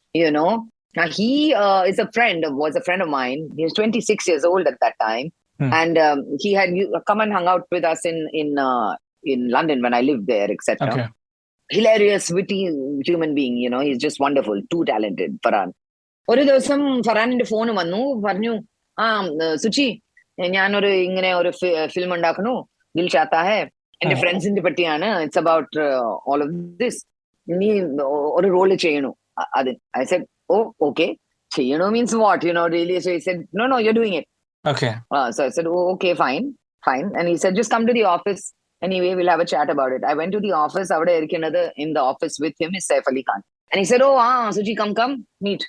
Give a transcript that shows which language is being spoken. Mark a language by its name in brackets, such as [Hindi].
[English] You know, now he was a friend of mine. He was 26 years old at that time. And he had come and hung out with us in London when I lived there, etc. Okay. Hilarious, witty human being, you know, he's just wonderful, too talented, Farhan. [Malayalam] ഒരു ദിവസം ഫറാനിന്റെ phone വന്നു, പറഞ്ഞു, സുചി, ഞാനൊരു ഇങ്ങനെ ഒരു film ഉണ്ടാക്കുന്നു, ദിൽ ചാത്താ ഹെ, എന്റെ ഫ്രണ്ട്സിന്റെ പറ്റിയാണ്, [English] it's about all of this, [Malayalam] നീ ഒരു റോള് ചെയ്യണു. [English] I said, oh, okay. Cheyano means what, you know, really? So he said, no, you're doing it. Okay. So I said, oh, okay, fine. And he said, just come to the office. Anyway, we'll have a chat about it. I went to the office. In the office with him is Saif Ali Khan. And he said, oh, Suchi, come, meet.